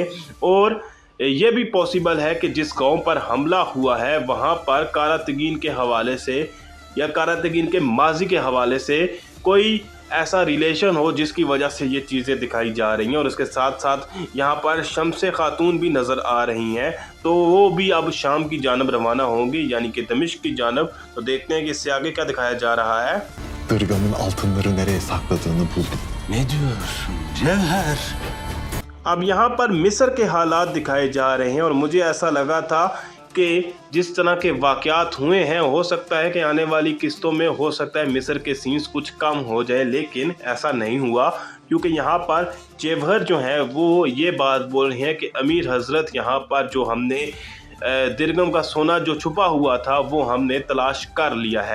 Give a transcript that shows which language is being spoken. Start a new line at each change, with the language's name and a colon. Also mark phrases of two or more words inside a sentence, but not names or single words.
Urdu: اور یہ بھی پاسیبل ہے کہ جس گاؤں پر حملہ ہوا ہے وہاں پر کاراتگین کے حوالے سے یا کاراتگین کے ماضی کے حوالے سے کوئی ایسا ریلیشن ہو جس کی وجہ سے یہ چیزیں دکھائی جا رہی ہیں. اور اس کے ساتھ ساتھ یہاں پر شمسِ خاتون بھی نظر آ رہی ہیں، تو وہ بھی اب شام کی جانب روانہ ہوں گی، یعنی کہ دمشق کی جانب. تو دیکھتے ہیں کہ اس سے آگے کیا دکھایا جا رہا ہے.
Turkish: Dırgan'ın altınları nereye sakladığını buldum. Ne diyorsun Cevher?
Urdu: اب یہاں پر مصر کے حالات دکھائے جا رہے ہیں اور مجھے ایسا لگا تھا کہ جس طرح کے واقعات ہوئے ہیں ہو سکتا ہے کہ آنے والی قسطوں میں ہو سکتا ہے مصر کے سینز کچھ کم ہو جائے، لیکن ایسا نہیں ہوا، کیونکہ یہاں پر جوہر جو ہے وہ یہ بات بول رہے ہیں کہ امیر حضرت یہاں پر جو ہم نے درگم کا سونا جو چھپا ہوا تھا وہ ہم نے تلاش کر لیا ہے.